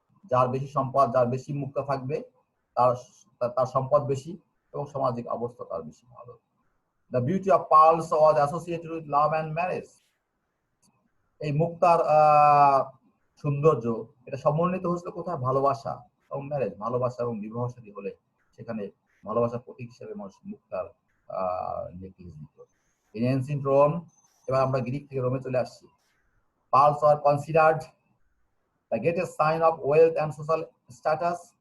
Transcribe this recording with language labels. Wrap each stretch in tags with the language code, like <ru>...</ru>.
<bn>যার বেশি সম্পদ, যার বেশি মুক্তা থাকবে, তার সম্পদ বেশি এবং সামাজিক অবস্থা তার বেশি ভালো।</bn> <en>The beauty of pearls was associated with love and marriage.</en> <bn>এই মুক্তার সৌন্দর্য এটা সমন্বিত হয়েছিল কোথায়? ভালোবাসা এবং ম্যারেজ, ভালোবাসা এবং বিবাহ শাদী হলে সেখানে ভালোবাসার প্রতীক হিসেবে মানুষ মুক্তার নেকলেস দিত।</bn> <en>In ancient Rome,</en> <bn>এবার আমরা গ্রিক থেকে রোমে চলে আসছি।</bn> <en>Pearls are considered the greatest sign of wealth and social status.</en>